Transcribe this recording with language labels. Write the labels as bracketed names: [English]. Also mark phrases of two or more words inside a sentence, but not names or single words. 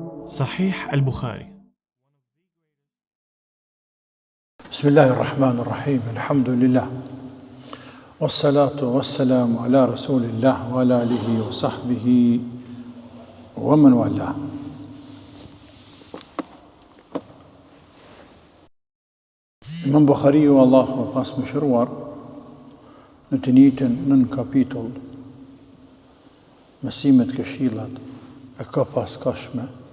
[Arabic] صحيح البخاري. بسم الله الرحمن الرحيم الحمد لله والصلاة والسلام على رسول الله وعلى آله وصحبه ومن والاه. [Albanian] Imam Bukhariu, Allahu pas mëshiruar, në të njëjtën nën kapitull mësimet këshillat e ka pas kashme,